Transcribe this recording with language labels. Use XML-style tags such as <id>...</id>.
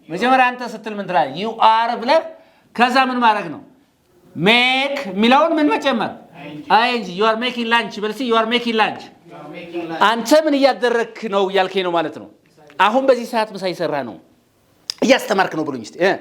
<am>መጀመሪያ አንተ ስትል ምን ትላለህ?</am> <en>you are</en> <am>ብለህ ከዛ ምን ማድረግ ነው? make ሚለውን ምን መጨመር ing</am> <en>you are making lunch</en> <am>በልሲ</am> <en>you are making lunch.</en> <am>አንተ ምን እያደረክ ነው ያልከኝ ነው ማለት ነው። አሁን በዚህ ሰዓት ምሳ እየሰራህ ነው እያስተማርክ ነው ብሎኝ እስቲ</am>